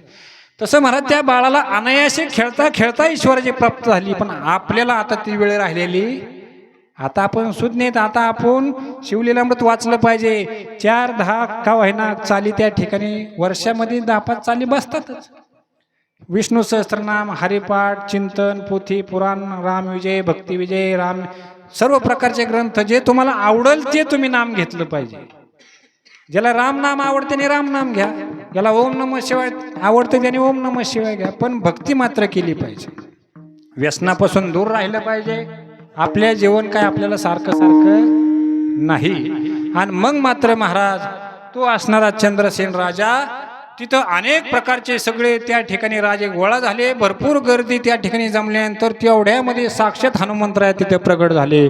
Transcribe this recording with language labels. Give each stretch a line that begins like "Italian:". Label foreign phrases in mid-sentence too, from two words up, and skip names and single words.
Marathi: तसं महाराज त्या बाळाला अनायासे खेळता खेळता ईश्वराची प्राप्त झाली, पण आपल्याला आता ती वेळ राहिलेली. आता आपण सुज्ञ, आता आपण शिवलीलामृत वाचलं पाहिजे. 4-10 का होईना चाली त्या ठिकाणी वर्षामध्ये 10-5 चाली बसतातच. विष्णू सहस्त्रनाम, हरिपाठ, चिंतन, पोथी, पुराण, रामविजय, भक्तिविजय, राम सर्व प्रकारचे ग्रंथ जे तुम्हाला आवडेल ते तुम्ही नाम घेतलं पाहिजे. ज्याला राम नाम आवडते त्याने राम नाम घ्या, ज्याला
Sanskrit: ओम नमः शिवाय
Marathi: आवडते त्याने
Sanskrit: ओम नमः शिवाय
Marathi: घ्या, पण भक्ती मात्र केली पाहिजे. व्यसनापासून दूर राहिलं पाहिजे. आपल्या जीवन काय आपल्याला सारखं सारखं नाही. आणि मग मात्र महाराज तो असणारा चंद्रसेन राजा, तिथं अनेक प्रकारचे सगळे त्या ठिकाणी राजे गोळा झाले, भरपूर गर्दी त्या ठिकाणी जमल्यानंतर तेवढ्यामध्ये साक्षात हनुमंतराय तिथे प्रगट झाले.